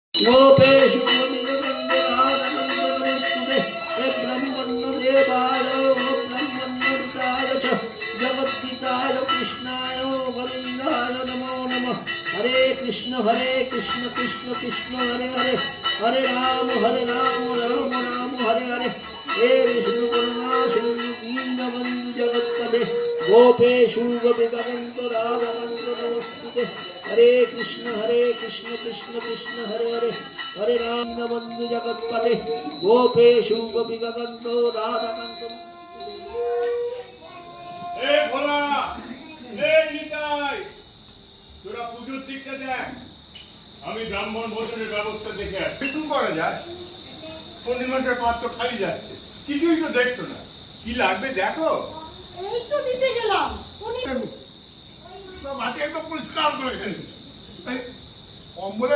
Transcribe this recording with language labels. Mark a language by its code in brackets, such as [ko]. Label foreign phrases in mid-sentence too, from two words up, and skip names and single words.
[sa] गोपेषु गोविन्दनन्दनानन्दनमस्तुते ब्रह्मण्यदेवाय ब्रह्मण्यरुताय च जगद्गीताय कृष्णाय गोविन्दाय नमो नमः। हरे कृष्ण कृष्ण कृष्ण हरे हरे हरे राम राम राम हरे हरे। हे विष्णु करुणा सिंधु दीनबंधु जगत्पते गोपेषु गोपिकान्त राधाकान्त नमोस्तुते। हरे कृष्ण कृष्ण कृष्ण हरे हरे हरे राम बंधु जगत्पते गोपेषु गोपिकान्त राधाकान्त। [bn] ए भोला ए निताई তোরা পুজোর দিকটা দেখ, আমি ব্রাহ্মণ ভোজনের ব্যবস্থা দেখে আসি। কি করা যায়? পূর্ণিমাটার পাত্র খালি যাচ্ছে, কিছুই তো দেখছো না। কি লাগবে দেখো। এই তো দিতে গেলাম, উনি সব মাটি একদম পরিষ্কার করে ফেলেছে।